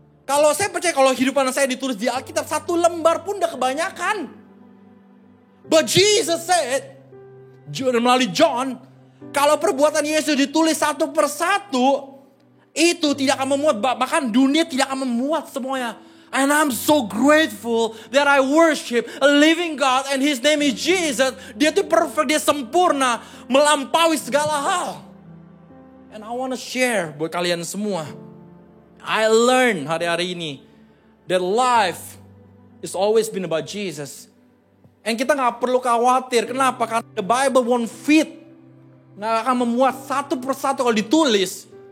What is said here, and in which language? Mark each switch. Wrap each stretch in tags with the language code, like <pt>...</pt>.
<id>Kalau saya percaya kalau kehidupan saya ditulis di Alkitab, 1 lembar pun udah kebanyakan.</id> <en>But Jesus said,</en> <id>melalui John, kalau perbuatan Yesus ditulis satu persatu, itu tidak akan memuat, bahkan dunia tidak akan memuat semuanya.</id> <en>And I'm so grateful that I worship a living God and his name is Jesus.</en> <id>Dia itu perfect, dia sempurna, melampaui segala hal.</id> <en>And I want to share</en> <id>buat kalian semua.</id> <en>I learned</en> <id>hari-hari ini</id> <en>that life is always been about Jesus.</en> <id>And kita gak perlu khawatir. Kenapa? Karena</id> <en>the Bible won't fit.</en> <id>Gak akan memuat satu persatu kalau ditulis.</id>